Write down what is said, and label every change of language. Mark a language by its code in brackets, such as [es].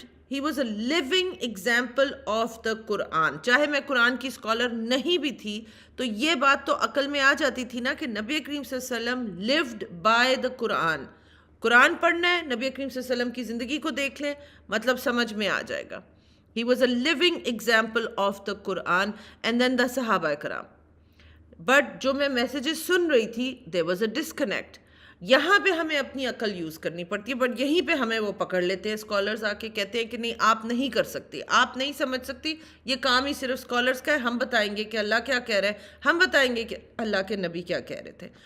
[en] He was a living example of the Quran. [ur] چاہے میں قرآن کی اسکالر نہیں بھی تھی تو یہ بات تو عقل میں آ جاتی تھی نا کہ نبی کریم صلی اللہ علیہ وسلم [en] lived by the [ur] قرآن. قرآن پڑھنا ہے, نبی کریم صلی اللہ علیہ وسلم کی زندگی کو دیکھ لیں, مطلب سمجھ میں آ جائے گا. [en] He was a living example of the Quran. And then the Sahaba Karam. [ur] But جو میں میسیجز سن رہی تھی [en] There was a disconnect. [ur] یہاں پہ ہمیں اپنی عقل یوز کرنی پڑتی ہے, بٹ یہیں پہ ہمیں وہ پکڑ لیتے ہیں اسکالرز آ کے کہتے ہیں کہ نہیں آپ نہیں کر سکتی, آپ نہیں سمجھ سکتی, یہ کام ہی صرف اسکالرز کا ہے, ہم بتائیں گے کہ اللہ کیا کہہ رہا ہے, ہم بتائیں گے کہ اللہ کے نبی کیا کہہ رہے تھے.